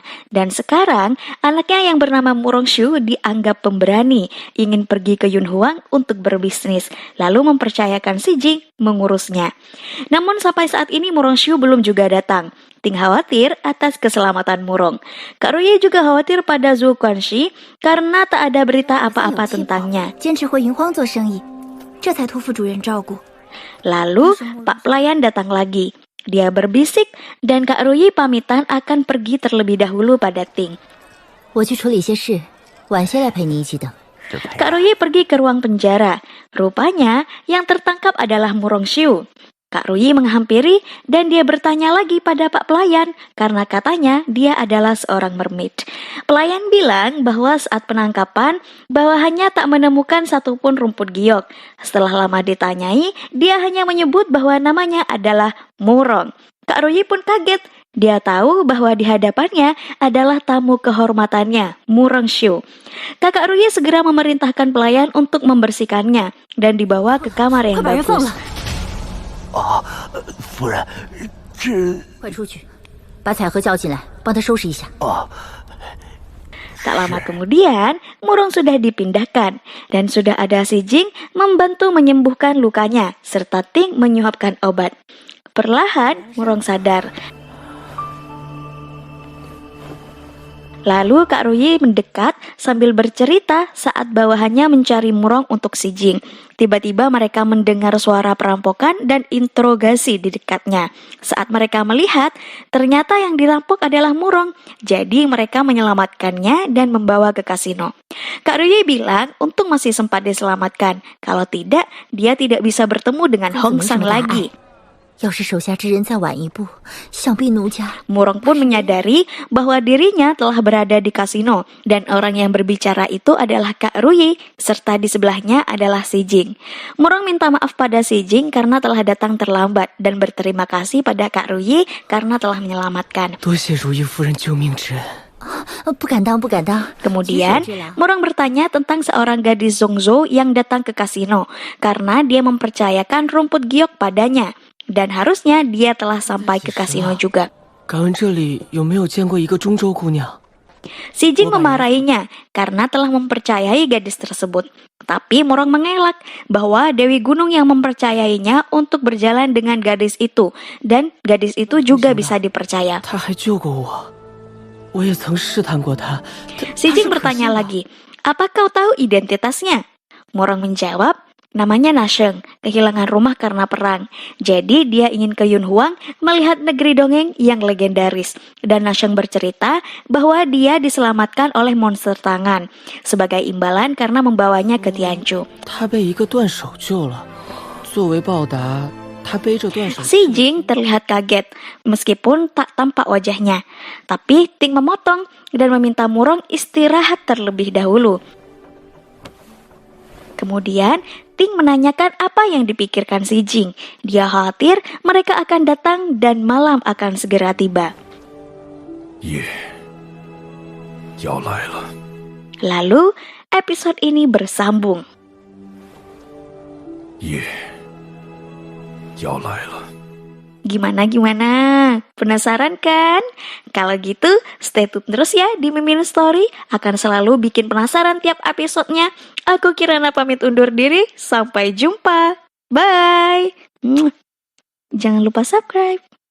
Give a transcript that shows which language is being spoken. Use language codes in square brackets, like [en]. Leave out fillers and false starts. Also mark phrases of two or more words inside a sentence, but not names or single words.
[id] Dan sekarang, anaknya yang bernama Murong Shu dianggap pemberani, ingin pergi ke Yunhuang untuk berbisnis, lalu mempercayakan Si Jing mengurusnya. Namun sampai saat ini Murong Shu belum juga datang. Ting khawatir atas keselamatan Murong. Kak Ruyi juga khawatir pada Zhou Guanxi karena tak ada berita apa-apa tentangnya. [zh] 坚持回银荒做生意，这才托付主人照顾。 [id] Lalu Pak Pelayan datang lagi. Dia berbisik dan Kak Ruyi pamitan akan pergi terlebih dahulu pada Ting. [zh] 我去处理些事，晚些来陪你一起等。 [id] Kak Ruyi pergi ke ruang penjara. Rupanya yang tertangkap adalah Murong Xiu. Kak Ruyi menghampiri dan dia bertanya lagi pada Pak Pelayan karena katanya dia adalah seorang mermaid. Pelayan bilang bahwa saat penangkapan bawahannya tak menemukan satupun rumput giok. Setelah lama ditanyai, dia hanya menyebut bahwa namanya adalah Murong. Kak Ruyi pun kaget. Dia tahu bahwa di hadapannya adalah tamu kehormatannya, Murong Xiu. Kakak Ruyi segera memerintahkan pelayan untuk membersihkannya dan dibawa ke kamar yang bagus. [zh] 夫人，这快出去，把彩荷叫进来，帮她收拾一下。 [id] Tak lama kemudian, Murong sudah dipindahkan dan sudah ada si Jing membantu menyembuhkan lukanya serta Ting menyuapkan obat. Perlahan, Murong sadar. Lalu Kak Ruyi mendekat sambil bercerita saat bawahannya mencari Murong untuk si Jing. Tiba-tiba mereka mendengar suara perampokan dan interogasi di dekatnya. Saat mereka melihat, ternyata yang dirampok adalah Murong. Jadi mereka menyelamatkannya dan membawa ke kasino. Kak Ruyi bilang untung masih sempat diselamatkan. Kalau tidak, dia tidak bisa bertemu dengan Hong Sang lagi. [zh] 要是手下之人再晚一步，想必奴家。 [id] Murong pun menyadari bahwa dirinya telah berada di kasino dan orang yang berbicara itu adalah Kak Ruyi serta di sebelahnya adalah si Jing. Murong minta maaf pada si Jing karena telah datang terlambat dan berterima kasih pada Kak Ruyi karena telah menyelamatkan. [zh] 多谢如意夫人救命之恩。不敢当，不敢当。 [id] Kemudian, Murong bertanya tentang seorang gadis Zhongzhou yang datang ke kasino karena dia mempercayakan rumput giok padanya. Dan harusnya dia telah sampai ke kasino juga. [zh] 敢问这里有没有见过一个中州姑娘？ [id] Si Jing memarahinya karena telah mempercayai gadis tersebut. Tapi Murong mengelak bahwa Dewi Gunung yang mempercayainya untuk berjalan dengan gadis itu. Dan gadis itu juga bisa dipercaya. [zh] 她还救过我，我也曾试探过她。 [id] Si Jing bertanya lagi, apa kau tahu identitasnya? Murong menjawab, namanya Nasheng, kehilangan rumah karena perang. Jadi dia ingin ke Yunhuang melihat negeri dongeng yang legendaris. Dan Nasheng bercerita bahwa dia diselamatkan oleh monster tangan sebagai imbalan karena membawanya ke Tianchu. [zh] 她被一个断手救了，作为报答，她背着断手。 [id] Si Jing terlihat kaget meskipun tak tampak wajahnya. Tapi Ting memotong dan meminta Murong istirahat terlebih dahulu. Kemudian, Ting menanyakan apa yang dipikirkan si Jing. Dia khawatir mereka akan datang dan malam akan segera tiba. [zh] 夜要来了， [id] Lalu, episode ini bersambung. [zh] 夜要来了。 [id] Gimana? Penasaran kan? Kalau gitu, [en] stay tune [id] terus ya di Mimin Story. Akan selalu bikin penasaran tiap episodenya. Aku Kirana pamit undur diri. Sampai jumpa. Bye. Jangan lupa subscribe.